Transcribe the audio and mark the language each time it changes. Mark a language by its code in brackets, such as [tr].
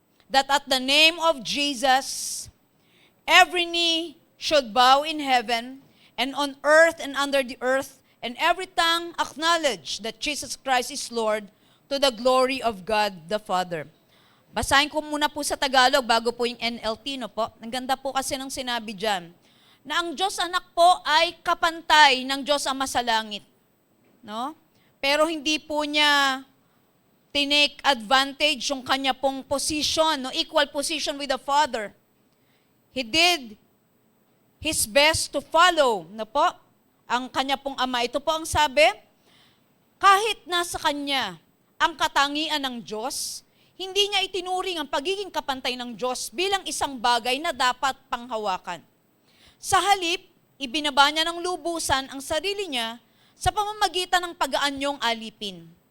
[en] that at the name of Jesus, every knee should bow in heaven and on earth and under the earth, and every tongue acknowledge that Jesus Christ is Lord, to the glory of God the Father. [tl] Basahin ko muna po sa Tagalog bago po yung NLT, no po. Ang ganda po kasi ng sinabi dyan, na ang Diyos Anak po ay kapantay ng Diyos Ama sa langit. No? Pero hindi po niya tinake advantage yung kanya pong position, no? [en] Equal position with the Father. He did His best to follow, [tl] no po, ang kanya pong Ama. Ito po ang sabi, kahit nasa kanya ang katangian ng Diyos, hindi niya itinuring ang pagiging kapantay ng Diyos bilang isang bagay na dapat panghawakan. Sa halip, ibinaba niya ng lubusan ang sarili niya sa pamamagitan ng pag-aanyong alipin.